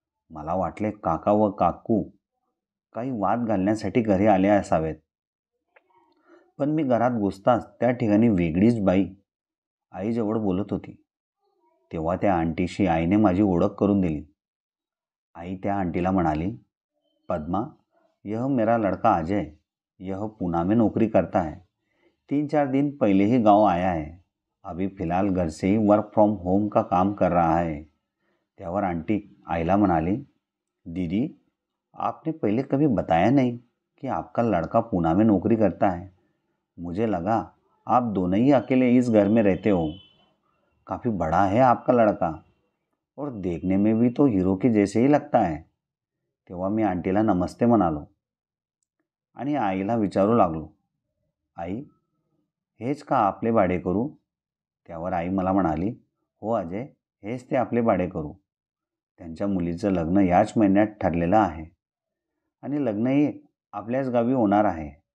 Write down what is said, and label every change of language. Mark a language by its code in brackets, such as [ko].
[mr] मला वाटले काका व काकू काही वाद घालण्यासाठी घरी आले असावेत. पण मी घरात घुसताच त्या ठिकाणी वेगळीच बाई आईजवळ बोलत होती. तेव्हा त्या आंटीशी आईने माझी ओळख करून दिली. आई त्या आंटीला म्हणाली, [hi] पद्मा, यह मेरा लड़का अजय, यह पूना में नौकरी करता है. 3-4 दिन पहले ही गांव आया है. अभी फिलहाल घर से ही वर्क फ्रॉम होम का काम कर रहा है. [mr] त्यावर आंटी आईला म्हणाली, [hi] दीदी, आपने पहले कभी बताया नहीं कि आपका लड़का पूना में नौकरी करता है. मुझे लगा आप दोनों ही अकेले इस घर में रहते हो. काफ़ी बड़ा है आपका लड़का और देखने में भी तो हीरो के जैसे ही लगता है. [mr] तेव्हा मी आंटीला नमस्ते म्हणालो आणि आईला विचारू लागलो, आई, हेच का आपले भाडेकरू? त्यावर आई मला म्हणाली, हो अजय, हेच ते आपले भाडेकरू. त्यांच्या मुलीचं लग्न याच महिन्यात ठरलेलं आहे आणि लग्नही आपल्याच गावी होणार आहे.